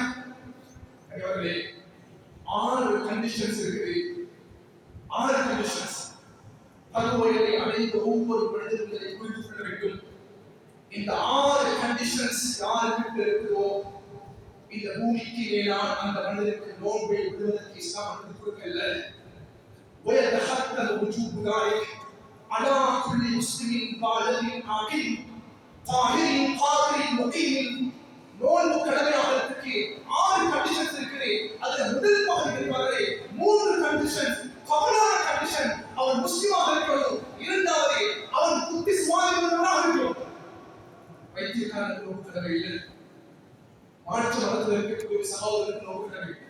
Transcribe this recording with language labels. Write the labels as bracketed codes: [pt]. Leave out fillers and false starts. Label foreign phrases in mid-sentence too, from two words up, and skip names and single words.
[ta] அவர்களே, 6 கண்டிஷன்ஸ் இருக்குது. 6 கண்டிஷன்ஸ் பருவவயதை அடைந்த ஒவ்வொரு மனிதர்களை புரிந்து கொள்ள வேண்டும். இந்த 6 கண்டிஷன்ஸ் யாருக்கு இருக்குதோ இந்த பூமிக்கு மேலான அந்த மனிதனுக்கு நோன்பை விடுவதற்கு இஸ்லாம் அனுமதி கொடுக்கல. [ar] ويتحتم وجوب ذلك على كل مسلم بالغ عاقل طاهر قادر مقيم. [ta] நோன்பு கடமையாகிறதுக்கு 6 கண்டிஷன்ஸ் இருக்குது. அதுல முதல் பகுதி தெரிவார்களே, 3 கண்டிஷன்ஸ் கவலான கண்டிஷன். அவன் முஸ்லிமாக இருக்கணும். இரண்டாவது, அவன் புத்தி சுவாதீனமாக இருக்கணும். வைத்தியக்காரன் நோன்பு கடமை இல்லை, மாற்று மதத்தில் இருக்கக்கூடிய சகோதரருக்கு நோன்பு கடமை இல்லை.